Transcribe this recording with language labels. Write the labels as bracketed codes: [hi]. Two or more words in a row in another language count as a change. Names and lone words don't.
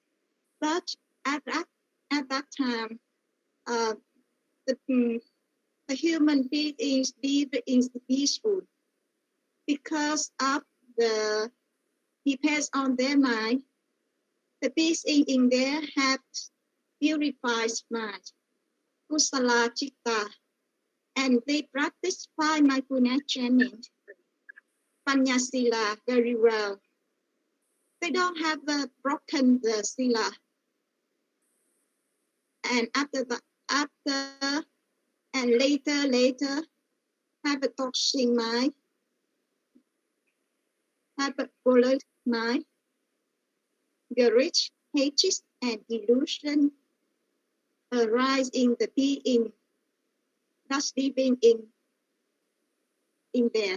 [en] But at that time, the human beings live in peaceful because of the depends on their mind. The beings in there have purified mind, [pi] kusala chitta, [en] and they practice five mindfulness training, [pi] panya sila, [en] very well. They don't have broken the sila. And later, have a toxic mind, have a polluted mind, grudge, hatred, and illusion arise in the being that's living in there.